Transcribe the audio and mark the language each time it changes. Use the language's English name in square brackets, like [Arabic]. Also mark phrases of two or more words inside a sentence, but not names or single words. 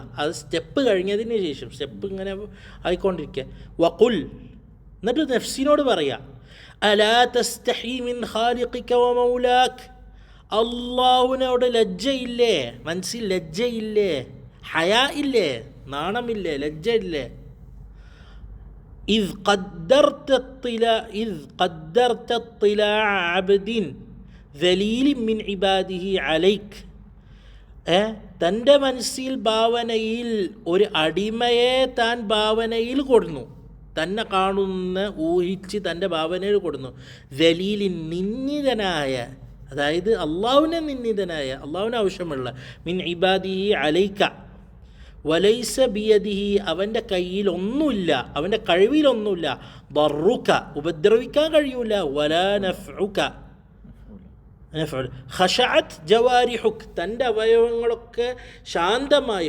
[Malayalam] അത് സ്റ്റെപ്പ് കഴിഞ്ഞതിന് ശേഷം, സ്റ്റെപ്പ് ഇങ്ങനെ ആയിക്കൊണ്ടിരിക്കുക. വഖുൽ, എന്നിട്ട് നഫ്സിനോട് പറയുക, [Arabic] ألا تستحي من خالقك ومولاك, [Malayalam] അള്ളാഹുവിനോട് ലജ്ജയില്ലേ, മനസ്സിൽ ലജ്ജയില്ലേ, ഹയാ ഇല്ലേ, നാണമില്ലേ, ലജ്ജ ഇല്ലേ. [Arabic] إذ قدرت اطلاع عبد ذليل من عباده عليك, [Malayalam] തൻ്റെ മനസ്സിൽ ഭാവനയിൽ ഒരു അടിമയെ താൻ ഭാവനയിൽ കൊടുന്നു, തന്നെ കാണുന്ന ഊഹിച്ച് തൻ്റെ ഭാവനയിൽ കൊടുന്നു. ദലീലിൻ, നിന്ദിതനായ, അതായത് അള്ളാഹുവിനെ നിന്ദിതനായ, അള്ളാഹുവിന് ആവശ്യമുള്ള, [Arabic] من عباده عليك، وليس بيده, [Malayalam] അവൻ്റെ കയ്യിൽ ഒന്നുമില്ല, അവൻ്റെ കഴിവിലൊന്നുമില്ല, ദറുക, ഉപദ്രവിക്കാൻ കഴിയൂല, [Arabic] ولا نفعك، خشعت جوارحك, [Malayalam] തൻ്റെ അവയവങ്ങളൊക്കെ ശാന്തമായി.